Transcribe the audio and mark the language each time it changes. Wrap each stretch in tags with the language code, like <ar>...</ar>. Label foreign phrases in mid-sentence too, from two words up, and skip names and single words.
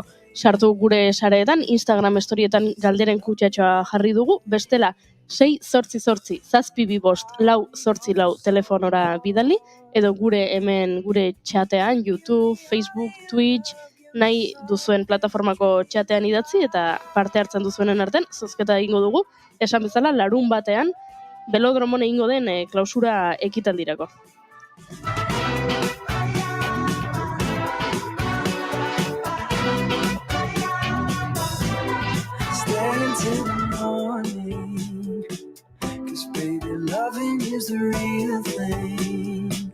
<eu>Sartu gure sareetan, Instagram storietan galderen kutxatxoa jarri dugu, bestela 688 725 444 telefonora bidali, edo gure txatean, YouTube, Facebook, Twitch, nahi duzuen plataformako txatean idatzi eta parte hartzen duzuenen artean, zozketa egingo dugu, esan bezala larun batean, Belodromon egingo den klausura ekitaldirako.</eu> <en>Stay until the morning, 'cause baby, loving is the real thing.</en>